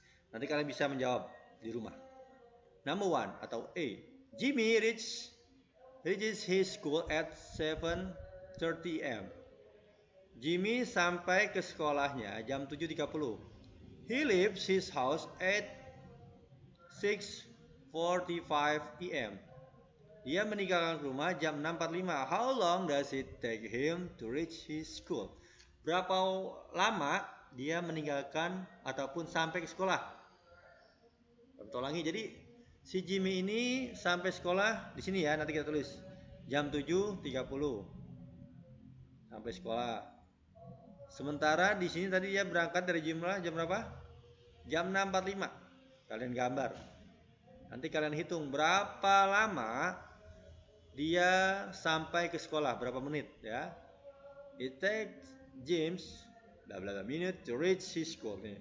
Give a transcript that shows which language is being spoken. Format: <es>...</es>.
<id>Nanti kalian bisa menjawab di rumah.</id> <en>Number</en> <id>1 atau A.</id> <en>Jimmy reaches his school at 7:30 AM.</en> <id>Jimmy sampai ke sekolahnya jam 7.30.</id> <en>He leaves his house at 6:45 p.m.</en> <id>Dia meninggalkan rumah jam 6.45.</id> <en>How long does it take him to reach his school?</en> <id>Berapa lama dia meninggalkan ataupun sampai ke sekolah? Kita ulangi. Jadi si Jimmy ini sampai sekolah di sini ya, nanti kita tulis jam 7.30 sampai sekolah. Sementara di sini tadi dia berangkat dari jam berapa? Jam 6.45. Kalian gambar. Nanti kalian hitung berapa lama dia sampai ke sekolah, berapa menit ya.</id> <en>It takes James bla bla bla minute to reach his school.</en>